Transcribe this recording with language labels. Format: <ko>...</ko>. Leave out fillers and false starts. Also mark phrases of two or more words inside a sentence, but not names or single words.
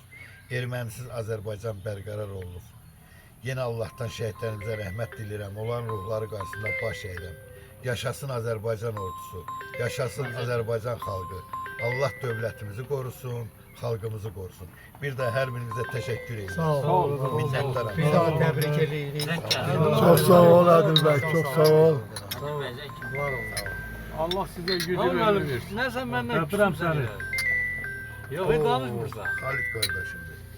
<az>Ermənisiz Azərbaycan bərqərar olunur. Yenə Allahdan şəhidlərimizə rəhmət dilirəm. Onların ruhları qarşısında baş əyirəm. Yaşasın Azərbaycan ordusu, yaşasın Azərbaycan xalqı. Allah dövlətimizi qorusun, xalqımızı qorusun. Bir də hər birinizə təşəkkür edirəm. Sağ ol. Minnətdaram. Bir daha təbrik edirik.</az> <tr>Çok sağ ol Adil Bey, çok sağ ol. Var ol. Allah size gücü Oğlum, versin. ne sen benden</tr> <az>Öpürəm</az> <tr>küsün</tr> <az>səni. Yok, hiç danışmırsan. Halit qardaşım.</az>